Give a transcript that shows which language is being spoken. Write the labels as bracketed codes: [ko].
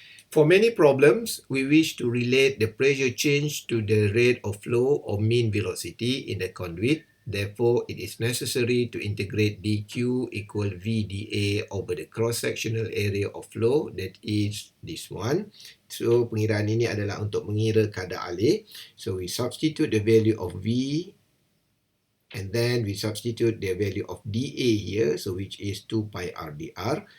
[en] For many problems, we wish to relate the pressure change to the rate of flow or mean velocity in the conduit. Therefore, it is necessary to integrate dq equal VdA over the cross-sectional area of flow, that is this one. So, [ms] pengiraan ini adalah untuk mengira kadar alih. [en] So, we substitute the value of V and then we substitute the value of dA here, so which is 2 pi r dr.